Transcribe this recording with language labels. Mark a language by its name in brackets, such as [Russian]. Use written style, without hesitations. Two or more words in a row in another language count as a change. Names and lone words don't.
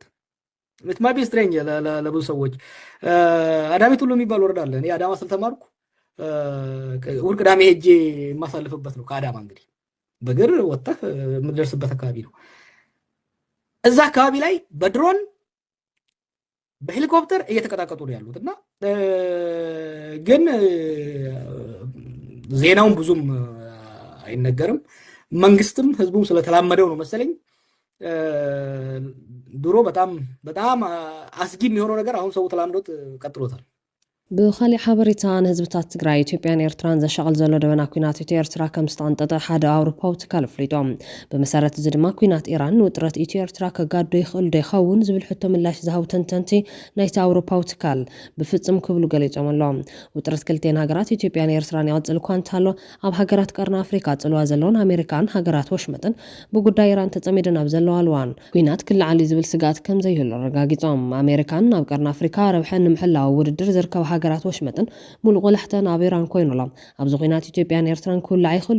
[Amharic] ምትማቢ ስትሬንጅ ለብዙ ሰዎች። አዳሚት ሁሉ የሚባል ወረዳ አለ። እኔ አዳማ ስለተማርኩ እሑድ ቅዳሜ ሄጄ የማሳልፍበት ነው። ከአዳማ እንግዲህ በእግር ወጥተህ የምትደርስበት አካባቢ ነው። እዛ አካባቢ ላይ በድሮን በሄሊኮፕተር እየተቀጣቀጡ ነው ያሉት እና ግን ዜናውን ብዙም አይነገርም። መንግስትም ህዝቡም ስለተላመደው ነው መሰለኝ ድሮ በጣም አስጊ የሚሆነው ነገር አሁን ሰው ተላምዶት ቀጥሎታል። [Tigrinya] ብኻሊእ ሓበሬታ ንህዝብታት ትግራይ ኢትዮጵያን ኤርትራን ዘሻቕል ዘሎ ደበና ኩናት ኢትዮ ኤርትራ ከም ዝተቐንጠጠ ሓደ ኣውሮፓዊ ትካል ኣፍሊጦም። ብመሰረት እዚ ድማ ኩናት ኢራን ውጥረት ኢትዮ ኤርትራ ከጋዶ ይኽእል ዶ ይኸውን ዝብል ሕቶ ምላሽ ዝሃቡ ተንተንቲ ናይቲ ኣውሮፓዊ ትካል ብፍፅም ክብሉ ገሊፆም ኣሎም። ውጥረት ክልቴን ሃገራት ኢትዮጵያን ኤርትራን ይቕፅል እኳ እንተሃሎ ኣብ ሃገራት ቀርኒ ኣፍሪካ ፅልዋ ዘለውን ኣሜሪካን ሃገራት ወሽመጥን ብጉዳይ ኢራን ተፀሚደን ኣብ ዘለዋ እዋን ኩናት ክለዓል ዝብል ስጋት ከም ዘይህሉ ረጋጊፆም። ኣሜሪካን ኣብ ቀርኒ ኣፍሪካ ረብሐን ንምሕላው ውድድር ዝርከባ ሃገራት ወሽመጥን ሙሉእ ቆላሕተን ኣብ ኢራን ኮይኑሎም ኣብዚ ኩናት ኢትዮጵያን ኤርትራን ክውላዕ ይኽእል ዶ